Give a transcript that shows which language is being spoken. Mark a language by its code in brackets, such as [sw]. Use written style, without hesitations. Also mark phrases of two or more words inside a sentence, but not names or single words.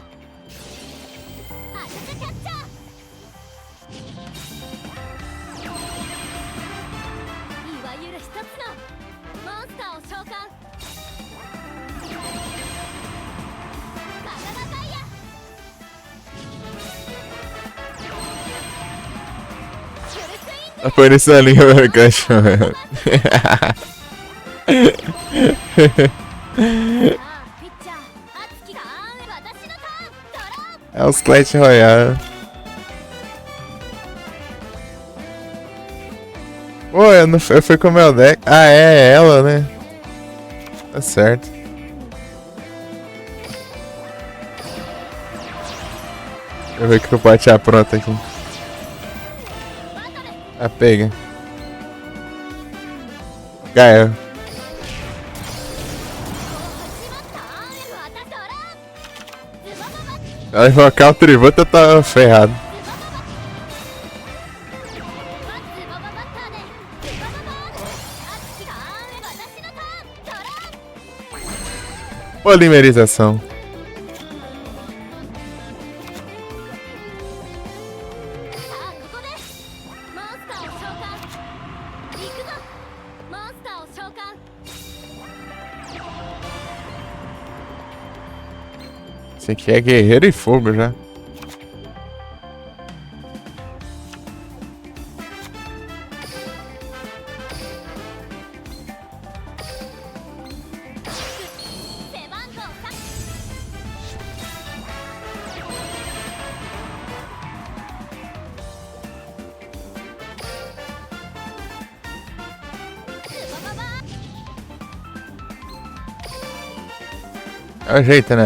[ja] アタックキャッチャー。いわゆる一つのモンスターを召喚。バナナファイヤー。フルスイング。 [pt] Apareceu a linha do Clash Royale. [ja] さあピッチャー、熱きターン、私のターン、ドロー。 [pt] É os Clash Royale. Pô, eu fui com o meu deck. Ah, é ela, né? Tá certo. Deixa eu ver o que o pote apronta aqui. Ah, pega. Ganhou. [ja] 始まったーん、私ドロー。ズバババ。 [pt] Ela invocar o tributo, eu tô ferrado. [ja] ズバババッターでズバババー。熱きターン、私のターン、ドロー。 [pt] Polimerização. [ja] さあここでモンスターを召喚。行くぞ。モンスターを召喚。 [pt] Esse aqui é guerreiro e fogo já. É o jeito, né?